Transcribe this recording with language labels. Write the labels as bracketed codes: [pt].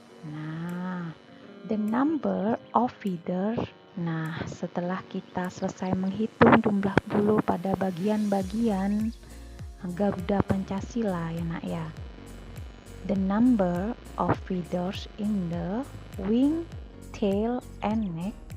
[en] Nah, the number of feathers. [id] Nah, setelah kita selesai menghitung jumlah bulu pada bagian-bagian Garuda Pancasila ya nak ya. [en] The number of feathers in the wing, tail, and neck.